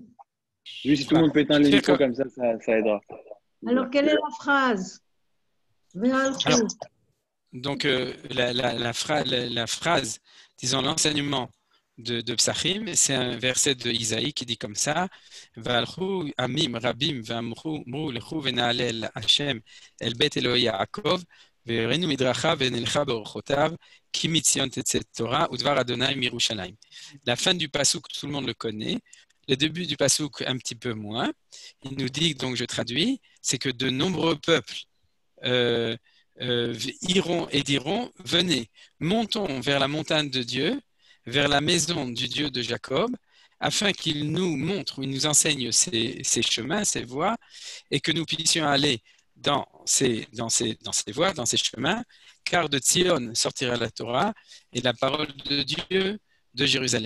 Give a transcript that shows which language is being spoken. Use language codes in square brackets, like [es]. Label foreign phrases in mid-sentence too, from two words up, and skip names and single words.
[fr] Juste si tout le monde peut éteindre les micros comme ça aidera. Alors, quelle est la phrase? Alors, donc, la phrase, disons l'enseignement de Psachim, c'est un verset de Isaïe qui dit comme ça: [he] והלכו עמים רבים ואמרו לכו ונעלה השם אל בית אלהי יעקב ויורנו מדרכיו ונלכה בארחתיו כי מציון תצא תורה ודבר אדני מירושלים. [fr] La fin du passouk, tout le monde le connaît. Le début du passouk, un petit peu moins. Il nous dit, donc je traduis, c'est que de nombreux peuples iront et diront: venez, montons vers la montagne de Dieu, vers la maison du Dieu de Jacob, afin qu'il nous montre, il nous enseigne ses chemins, ses voies, et que nous puissions aller dans ces voies, dans ces chemins, car de Tzion sortira la Torah et la parole de Dieu de Jérusalem.